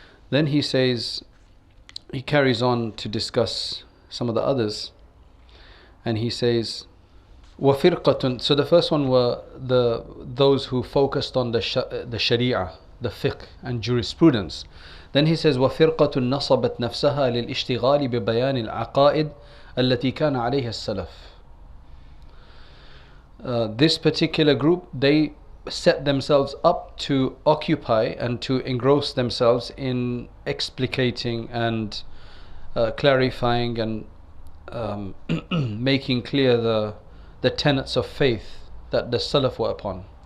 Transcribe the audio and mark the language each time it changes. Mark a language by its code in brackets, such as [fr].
[en] Then he says, he carries on to discuss some of the others, and he says وَفِرْقَةٌ. So the first one were those who focused on the sharia, the fiqh and jurisprudence. Then he says [ar] وَفِرْقَةٌ نَصَبَتْ نَفْسَهَا لِلْإِشْتِغَالِ بِبَيَانِ الْعَقَائِدِ الَّتِي كَانَ عَلَيْهَا السَّلَفِ. [en] This particular group, they set themselves up to occupy and to engross themselves in explicating and clarifying and making clear the tenets of faith that the Salaf were upon.